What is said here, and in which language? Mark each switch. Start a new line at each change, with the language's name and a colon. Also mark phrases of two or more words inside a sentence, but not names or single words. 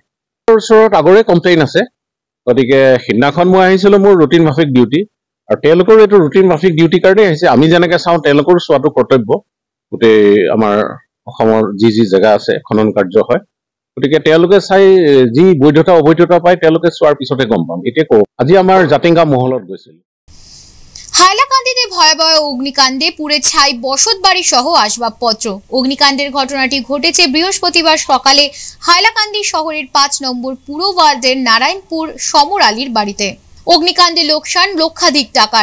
Assamese: ওচৰত আগৰে কমপ্লেইন আছে, গতিকে সিদিনাখন মই আহিছিলোঁ মোৰ ৰুটিন মাফিক ডিউটি, আৰু তেওঁলোকৰো এইটো ৰুটিন মাফিক ডিউটিৰ কাৰণেই আহিছে। আমি যেনেকৈ চাওঁ তেওঁলোকৰো চোৱাটো কৰ্তব্য, গোটেই আমাৰ অসমৰ যি যি জেগা আছে খনন কাৰ্য হয়, গতিকে তেওঁলোকে চাই যি বৈধতা অবৈধতা পায় তেওঁলোকে চোৱাৰ পিছতে গম পাম। এতিয়া কওক, আজি আমাৰ জাতিংগা মহলত গৈছিল।
Bangla: হাইলাকান্দিতে ভয়াবহ অগ্নিকাণ্ডে পুড়ে ছাই বসত বাড়ি সহ আসবাবপত্র। অগ্নিকাণ্ডের ঘটনাটি ঘটেছে বৃহস্পতিবার সকালে হাইলাকান্দি শহরের 5 নম্বর পুর ওয়ার্ডের নারায়ণপুর সমর আলীর বাড়িতে। অগ্নিকাণ্ডে লোকসান লক্ষাধিক টাকার।